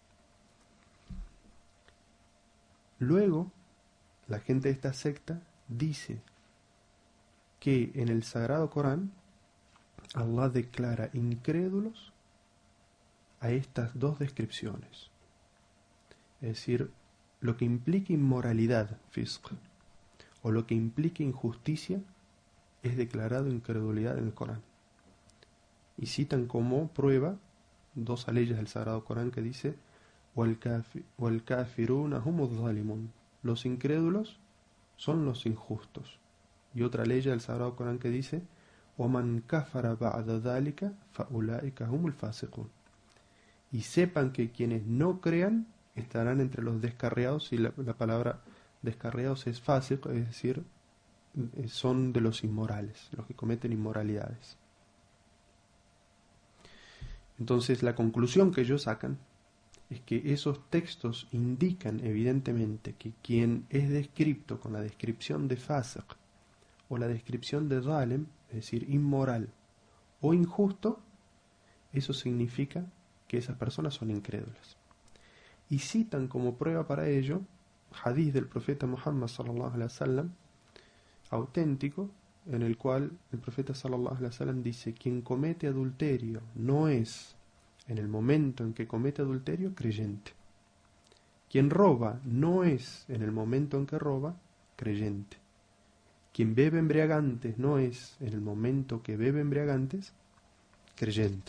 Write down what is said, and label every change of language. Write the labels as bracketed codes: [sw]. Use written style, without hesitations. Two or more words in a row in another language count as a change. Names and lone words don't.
[es] Luego, la gente de esta secta dice que en el Sagrado Corán Allah declara incrédulos a estas dos descripciones. Es decir, lo que implica inmoralidad, fisq, o lo que implica injusticia, es declarado incredulidad en el Corán. Y citan como prueba dos leyes del Sagrado Corán que dice [ar] والكافرون هم الظالمون. [es] Los incrédulos son los injustos. Y otra ley del Sagrado Corán que dice [ar] وَمَنْ كَفَرَ بَعْدَ ذَلِكَ فَأُولَئِكَ هُمُ الْفَاسِقُونَ. [es] Y sepan que quienes no crean estarán entre los descarriados, y la palabra descarriados es fásico, es decir, son de los inmorales, los que cometen inmoralidades. Entonces la conclusión que ellos sacan es que esos textos indican evidentemente que quien es descrito con la descripción de fasiq o la descripción de zalim, es decir, inmoral o injusto, eso significa que esas personas son incrédulas. Y citan como prueba para ello hadith del profeta Muhammad [ar] صلى الله عليه وسلم [es] auténtico, en el cual el profeta [ar] صلى الله عليه وسلم [es] dice: quien comete adulterio no es en el momento en que comete adulterio creyente. Quien roba no es en el momento en que roba creyente. Quien bebe embriagantes no es en el momento que bebe embriagantes creyente.